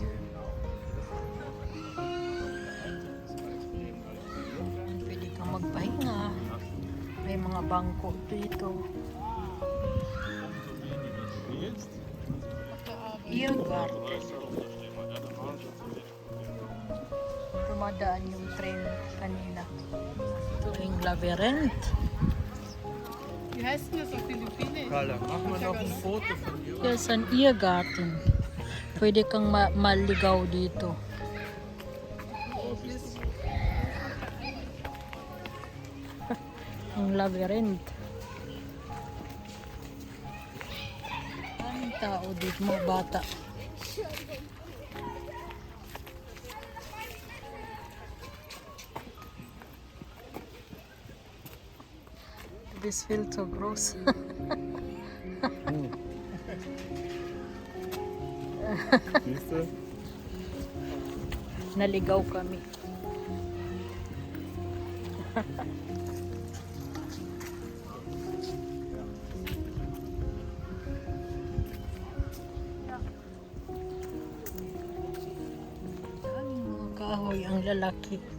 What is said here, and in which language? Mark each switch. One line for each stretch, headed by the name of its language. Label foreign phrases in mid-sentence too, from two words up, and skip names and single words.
Filipino: Pwede kang magpahinga. May mga bangko dito. Irrgarten. Dumadaan yung train kanina. Ito yung labyrinth.
German: Wie heißt denn das auf Philippinen? Carla, mach mal noch ein Foto von dir. Yes, an Irrgarten.
Filipino: Pwede kang maligaw dito. Ang labyrinth. Ang tao dito, mga bata.
English: This feels so gross.
German: Siehst du?
Filipino: Naligaw kami. Daming mga kahoy ang lalaki.